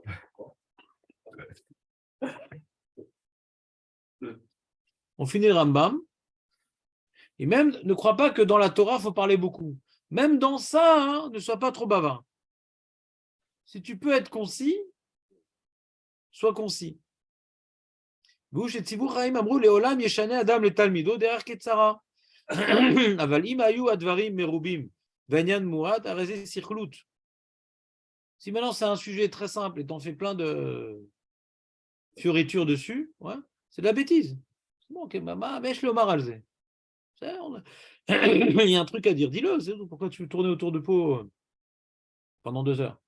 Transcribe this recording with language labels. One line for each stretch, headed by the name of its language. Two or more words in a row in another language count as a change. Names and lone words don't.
French: On finit le Rambam. Et même, ne crois pas que dans la Torah, il faut parler beaucoup. Même dans ça, hein, ne sois pas trop bavard. Si tu peux être concis, sois concis.
Hebrew: והוא שציוו חיים אמרו לעולם ישנה אדם לתלמידו דרך קצרה. אבל אם היו הדברים מרובים ועניין מועט, הרי זה סיכלות.
French: Si maintenant c'est un sujet très simple et t'en fais plein de fioritures dessus, ouais, c'est de la bêtise. C'est bon, ok, mais je
Hebrew: לומר על זה.
French: Il y a un truc à dire, dis-le. Pourquoi tu veux tourner autour de pot pendant 2 heures?